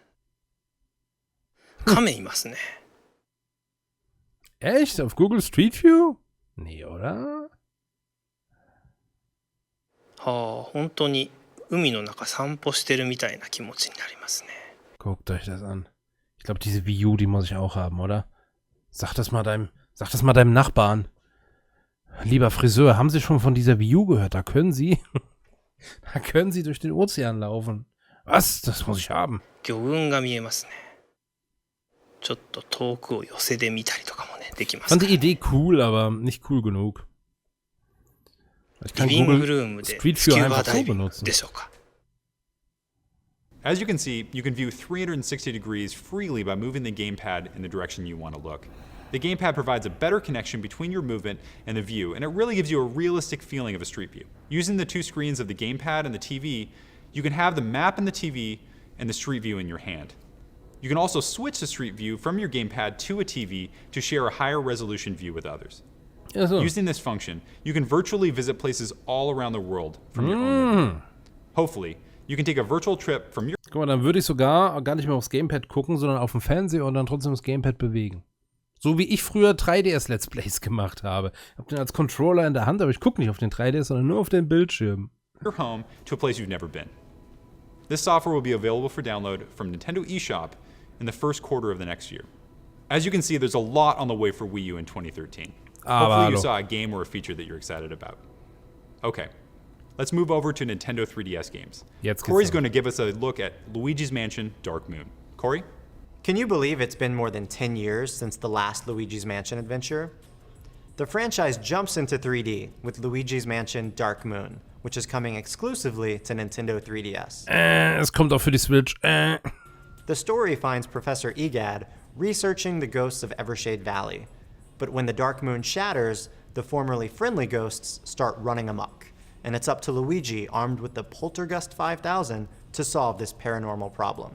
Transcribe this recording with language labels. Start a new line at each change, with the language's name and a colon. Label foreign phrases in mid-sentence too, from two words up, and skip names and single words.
Japanese: 亀いますね。
German: Echt? Auf Google Street View? Nee, oder?
Japanese: はあ、本当に海の中散歩してるみたいな気持ちになりますね。
German: Guckt euch das an. Ich glaube, diese Wii U, die muss ich auch haben, oder? Sag das mal deinem Nachbarn. Lieber Friseur, haben Sie schon von dieser Wii U gehört? Da können Sie durch den Ozean laufen. Was? Das muss ich haben.
Japanese: 魚群が見えますね。ちょっと遠くを寄せで見たりとかもね、できます。
German: Fand die Idee cool, aber nicht cool genug. Ich kann Google Street View einfach so benutzen.
English: As you can see, you can view 360 degrees freely by moving the gamepad in the direction you want to look. The gamepad provides a better connection between your movement and the view, and it really gives you a realistic feeling of a street view. Using the two screens of the gamepad and the TV, you can have the map in the TV and the street view in your hand. You can also switch the street view from your gamepad to a TV to share a higher resolution view with others. Using this function, you can virtually visit places all around the world from your own movement. Hopefully, you can take a virtual trip from your...
German: Guck mal, dann würde ich sogar gar nicht mehr aufs Gamepad gucken, sondern auf dem Fernseher und dann trotzdem das Gamepad bewegen. So wie ich früher 3DS Let's Plays gemacht habe. Ich habe den als Controller in der Hand, aber ich gucke nicht auf den 3DS, sondern nur auf den Bildschirm.
English: Your home to a place you've never been. This software will be available for download from Nintendo eShop in the first quarter of the next year. As you can see, there's a lot on the way for Wii U in 2013. Hopefully you saw a game or a feature that you're excited about. Okay, let's move over to Nintendo 3DS games. Corey's going to give us a look at Luigi's Mansion Dark Moon. Corey? Can you believe it's been more than 10 years since the last Luigi's Mansion adventure? The franchise jumps into 3D with Luigi's Mansion Dark Moon, which is coming exclusively to Nintendo 3DS.
German: Es kommt auch für die Switch.
English: The story finds Professor Egad researching the ghosts of Evershade Valley. But when the Dark Moon shatters, the formerly friendly ghosts start running amok, and it's up to Luigi, armed with the Poltergust 5000, to solve this paranormal problem.